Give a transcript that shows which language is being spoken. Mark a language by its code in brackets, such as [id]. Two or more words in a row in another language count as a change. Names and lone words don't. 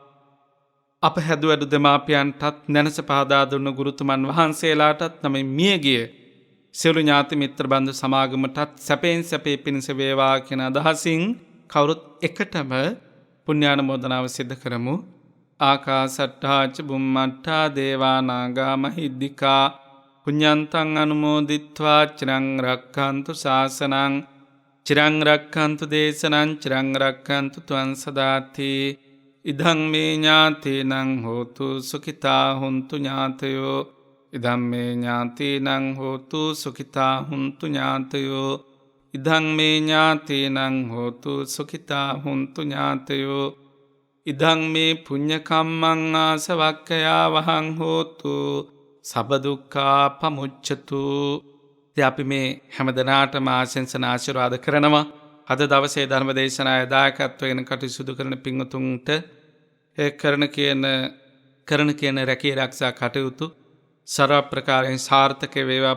[si] අප හැදුවැඩු දෙමාපියන්ටත් නැනස පහදා දුන්න ගුරුතුමන් වහන්සේලාටත් නමින් මියගිය සියලු ඥාති මිත්‍ර බන්දු සමාගමටත් සැපෙන් සැපේ පිණිස වේවා කියන අදහසින් කවුරුත් එකටම පුණ්‍යානුමෝදනාව සිදු කරමු. [pi] ආකාසට්ඨා ච බුම්මට්ඨා දේවා නාග මහිද්దికා පුඤ්ඤන්තං අනුමෝදිත්වා චිරං රක්ඛන්තු ශාසනං චිරං රක්ඛන්තු දේශනං චිරං රක්ඛන්තු ත්වං සදාති. ඉදං මේ ඥාතීනං හෝතු සුඛිතා හුන්තු ඥාතයෝ. ඉදං මේ ඥාතීනං හෝතු සුඛිතා හුන්තු ඥාතයෝ. ඉදං මේ ඥාතීනං හෝතු සුඛිතා හුන්තු ඥාතයෝ. ඉදං මේ පුඤ්ඤ කම්මං ආසවක්ඛයා වහං හෝතු සබ්බ දුක්ඛා පමුච්ඡතු. [si] ඉතින් අපි මේ හැමදෙනාටම ආශිංසන ආශිර්වාද කරනවා. අද දවසේ ධර්ම දේශනාවේ දායකත්වයෙන් කටයුතු සිදු කරන පින්වතුන්ට ඒ කරන කියන රැකී ආරක්ෂා කටයුතු සර්ව ප්‍රකාරයෙන් සාර්ථක වේවා.